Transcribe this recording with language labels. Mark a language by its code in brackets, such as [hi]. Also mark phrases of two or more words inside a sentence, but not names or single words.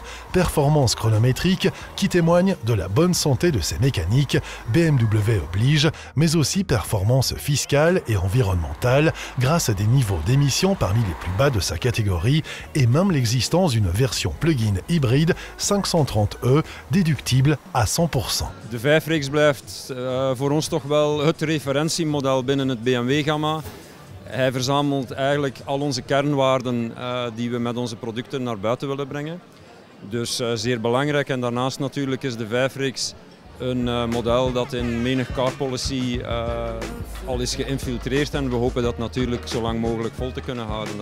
[fr] Performances chronométriques qui témoignent de la bonne santé de ses mécaniques, BMW oblige, mais aussi performances fiscales et environnementales grâce à des niveaux d'émissions parmi les plus bas de sa catégorie et même l'existence d'une version plug-in hybride 530e déductible à 100%. [nl] De 5-reeks blijft voor ons toch wel het referentiemodel binnen het BMW-gamma. Hij verzamelt eigenlijk al onze kernwaarden die we met onze producten naar buiten willen brengen. Dus zeer belangrijk en daarnaast natuurlijk is de 5-reeks een model dat in menig [en] car policy [nl] al is geïnfiltreerd en we hopen dat natuurlijk zo lang mogelijk vol te kunnen houden.